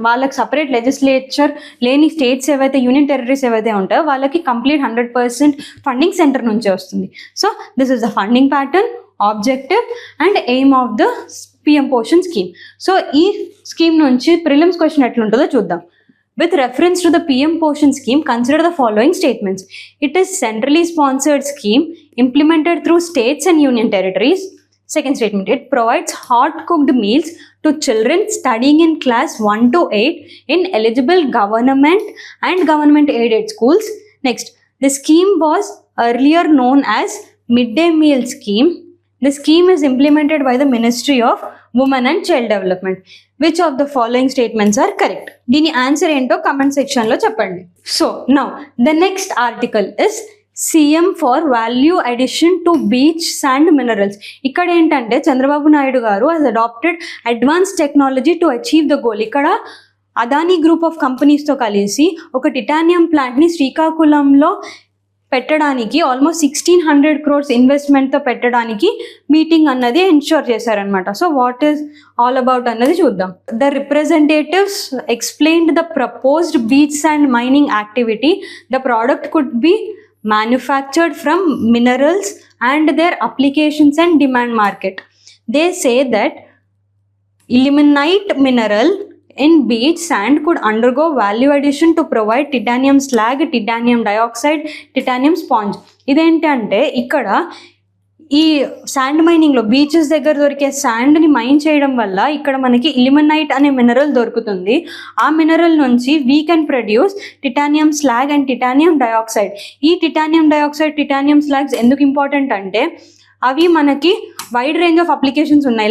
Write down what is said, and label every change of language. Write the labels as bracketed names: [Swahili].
[Telugu] వాళ్ళకి separate legislature లేని states ఏవైతే యూనియన్ టెరిటరీస్ ఏవైతే ఉంటాయో వాళ్ళకి కంప్లీట్ 100% ఫండింగ్ సెంటర్ నుంచే వస్తుంది. [English] So this is the funding pattern, objective and aim of the PM Poshan scheme. [Telugu] So ఈ స్కీమ్ నుంచి ప్రిలిమ్స్ క్వశ్చన్ ఎట్లుంటుందో చూద్దాం. [English] With reference to the PM Poshan scheme, consider the following statements. It is centrally sponsored scheme implemented through states and union territories. Second statement, it provides hot cooked meals to children studying in class 1 to 8 in eligible government and government aided schools. Next, the scheme was earlier known as midday meal scheme. The scheme is implemented by the Ministry of Women and Child Development. Which of the following statements are correct? [Telugu] దీని answer ఏంటో comment సెక్షన్లో చెప్పండి. [English] So now the next article is CM for value addition to beach sand minerals. [Telugu] ఇక్కడ ఏంటంటే [English] చంద్రబాబు నాయుడు గారు has adopted advance technology to achieve the goal. [Telugu] ఇక్కడ Adani group of కంపెనీస్తో కలిసి ఒక టిటానియం ప్లాంట్ని శ్రీకాకుళంలో పెట్టడానికి ఆల్మోస్ట్ 1600 crores ఇన్వెస్ట్మెంట్తో పెట్టడానికి మీటింగ్ అన్నది ఎన్ష్యూర్ చేశారనమాట. [English] so what is all about [Telugu] అన్నది చూద్దాం. [English] The representatives explained the proposed beach and mining activity. The product could be manufactured from minerals and their applications and demand market. They say that ilmenite mineral in beach sand could undergo value addition to provide titanium slag, titanium dioxide, titanium sponge. [Telugu] ఇదేంటంటే ఇక్కడ ఈ sand మైనింగ్లో beaches దగ్గర దొరికే శాండ్ని mine చేయడం వల్ల ఇక్కడ మనకి ఇలిమనైట్ అనే మినరల్ దొరుకుతుంది. ఆ మినరల్ నుంచి [English] We can produce titanium slag and titanium dioxide. [Telugu] ఈ టిటానియం డయాక్సైడ్, టిటానియం స్లాగ్స్ ఎందుకు ఇంపార్టెంట్ అంటే అవి మనకి [English] wide range of applications [Telugu] ఉన్నాయి.